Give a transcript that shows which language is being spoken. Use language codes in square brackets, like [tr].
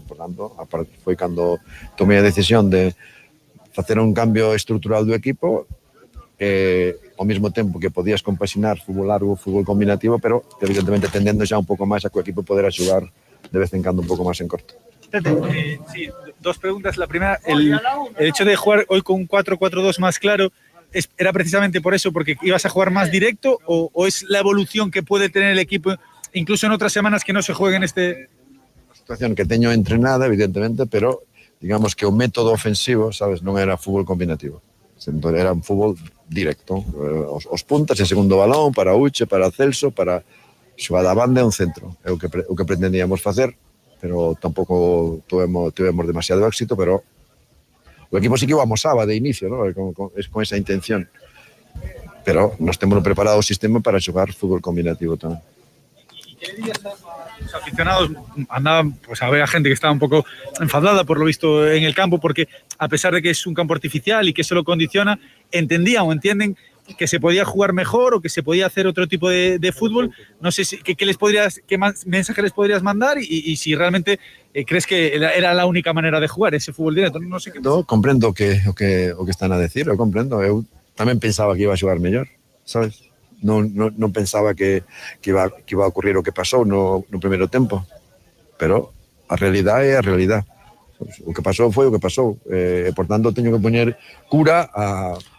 [gl] Por tanto, foi cando tomei a decisión de facer un cambio estrutural do equipo ao mesmo tempo que podías compaxinar fútbol largo, fútbol combinativo, pero evidentemente tendendo xa un pouco máis a que o equipo podera xogar de vez en cando un pouco máis en corto. [es] Sí, dos preguntas. La primera, el hecho de jugar hoy con un 4-4-2 más claro, ¿era precisamente por eso, porque ibas a jugar más directo o es la evolución que puede tener el equipo incluso en otras semanas que no se juegue en este...? [gl] Situación que teño entrenada, evidentemente, pero digamos que o método ofensivo, sabes, non era fútbol combinativo. Era un fútbol directo. Os puntas en segundo balón, para Uche, para Celso, para xogada a banda e un centro. É o que pretendíamos facer, pero tampouco tivemos demasiado éxito, pero o equipo sí que o amosaba de inicio, ¿no? con esa intención. Pero nos temos preparado o sistema para xogar fútbol combinativo tamén. [es] ¿Qué le dirías a los aficionados? Pues había gente que estaba un poco enfadada por lo visto en el campo, porque a pesar de que es un campo artificial y que eso lo condiciona, entendían o entienden que se podía jugar mejor o que se podía hacer otro tipo de fútbol. No sé qué mensaje les podrías mandar y si realmente crees que era la única manera de jugar ese fútbol directo. No sé qué. [gl] No, comprendo o que están a decir, eu comprendo. Eu tamén pensaba que iba a xogar mellor, sabes? Non pensaba que iba a ocurrir o que pasou no primeiro tempo, pero a realidade é a realidade. O que pasou foi o que pasou, por tanto teño que poñer cura a